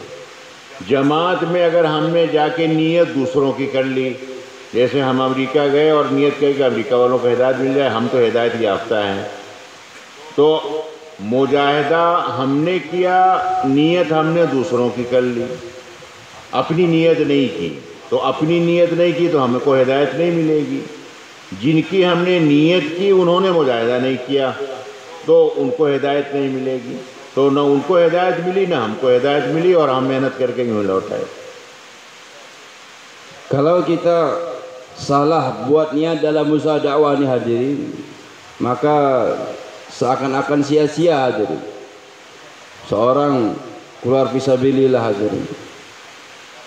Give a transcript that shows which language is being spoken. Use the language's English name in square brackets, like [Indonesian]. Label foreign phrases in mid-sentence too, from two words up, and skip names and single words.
[Hindi] जमात में अगर हमने जाके नीयत दूसरों की कर ली, जैसे हम अमेरिका गए और नीयत कही कि अमेरिका वालों को हिदायत मिल जाए, हम तो हिदायत याफ्ता हैं, तो मुजाहिदा हमने किया, नीयत हमने दूसरों की कर ली, अपनी नीयत नहीं की। तो अपनी नीयत नहीं की तो हमको हिदायत नहीं मिलेगी। जिनकी हमने नीयत की उन्होंने मुजाहिदा नहीं किया तो उनको हिदायत नहीं मिलेगी। तो न उनको हिदायत मिली न हमको हिदायत मिली और हम मेहनत करके यूँ लौटाए। [Malay] Kalau kita salah buat niat dalam usaha dakwah ini hadirin, maka seakan-akan sia-sia hadirin. Seorang keluar fisabilillah hadirin.